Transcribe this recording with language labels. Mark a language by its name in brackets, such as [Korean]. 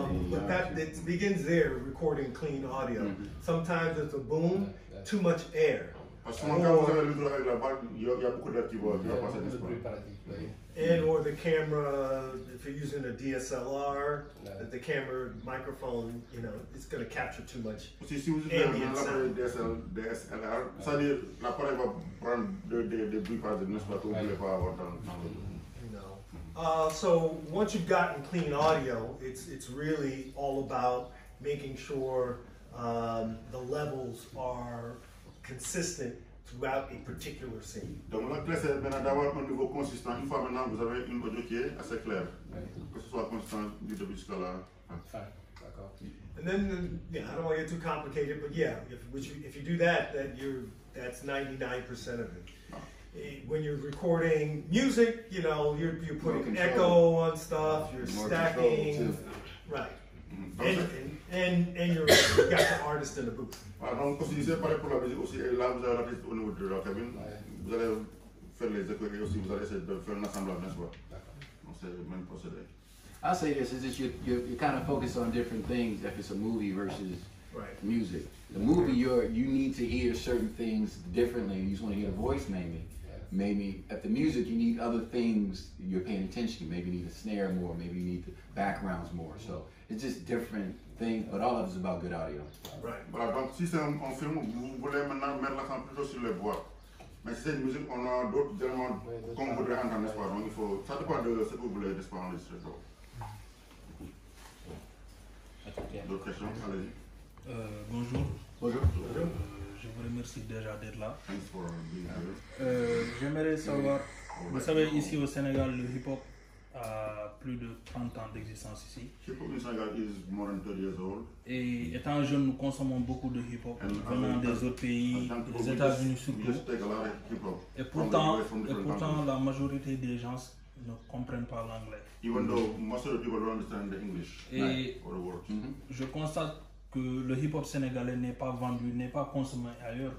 [English] But that it begins there, recording clean audio. Sometimes it's a boom, too much air. [French] Parce que quand vous avez le micro avec la balle, il y a beaucoup d'air qui va passer, n'est-ce pas? [English] And or the camera, if you're using a DSLR, that the camera microphone, you know, it's going to capture too much ambient sound. [French] DSLR, c'est-à-dire l'appareil va prendre des bruits par n'est-ce pas, que vous ne voulez pas avoir dans [English] No. So once you've gotten clean audio, it's really all about making sure the levels are consistent throughout a particular scene. [French] Donc la clé c'est maintenant d'avoir un niveau consistant. Une fois maintenant vous avez une audio qui est assez claire, que ce soit consistant du début jusqu'à la fin. [English] And then, yeah, I don't want to get too complicated, but yeah, if you do that, that's 99% of it. When you're recording music, you know, you're putting echo on stuff, you're stacking, right? And you've got the artist in the booth. [French] Donc aussi c'est pareil pour la musique aussi. Et là vous avez l'artiste au niveau de la cabine. Vous allez faire les échos et aussi vous allez essayer de faire un assemblage, n'est-ce pas? Donc c'est le même procédé. [English] I'll say this: is just you're kind of focused on different things. If it's a movie versus music, the movie you need to hear certain things differently. You just want to hear the voice, maybe. At the music, you need other things you're paying attention to. Maybe you need a snare more. Maybe you need the backgrounds more. So it's just different things. But all of it is about good audio. Right. [French] Voilà. Donc si c'est un film, vous voulez maintenant mettre l'accent plutôt sur les voix. Mais si c'est une musique, on a d'autres éléments qu'on voudrait entendre, n'est-ce pas? Donc il faut. Ça dépend de ce que vous voulez, n'est-ce pas, enregistrer. D'autres questions? Allez-y. Bonjour. Bonjour. Je vous remercie déjà d'être là. [English] Thanks for being here. [French] J'aimerais savoir, vous savez, ici au Sénégal, le hip-hop a plus de 30 ans d'existence ici. [English] Hip-hop in Senegal is more than 30 years old. [French] Et étant jeune, nous consommons beaucoup de hip-hop venant des autres pays, des États Unis surtout. Et pourtant, la majorité des gens ne comprennent pas l'anglais. [English] Even though most of the people don't understand the English or the words. [French] Je constate que le hip-hop sénégalais n'est pas vendu, n'est pas consommé ailleurs.